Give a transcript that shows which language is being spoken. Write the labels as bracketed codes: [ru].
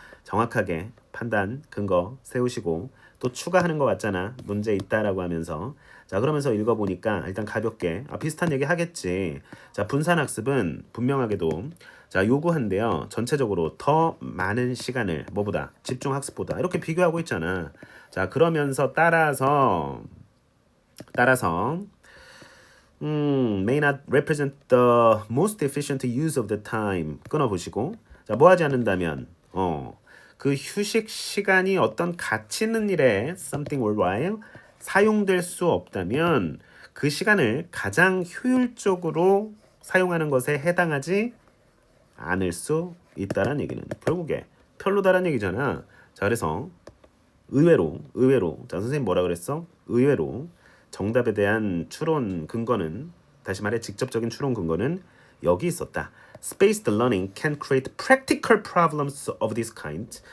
[ko] 정확하게 판단 근거 세우시고 또 추가하는 것 같잖아. 문제 있다라고 하면서 자 그러면서 읽어보니까 일단 가볍게 비슷한 얘기 하겠지. 자 분산학습은 분명하게도 자 요구한대요. 전체적으로 더 많은 시간을 뭐보다 집중학습보다 이렇게 비교하고 있잖아. 자 그러면서 따라서 [en] may not represent the most efficient use of the time. [ko] 끊어보시고 자 뭐 하지 않는다면 그 휴식 시간이 어떤 가치 있는 일에 [en] something worthwhile [ko] 사용될 수 없다면 그 시간을 가장 효율적으로 사용하는 것에 해당하지 않을 수 있다는 얘기는 결국에 별로다라는 얘기잖아. 자 그래서 의외로 자 선생님 뭐라 그랬어? 의외로 정답에 대한 추론 근거는 다시 말해 직접적인 추론 근거는 여기 있었다. [en] Spaced learning can create practical problems of this kind.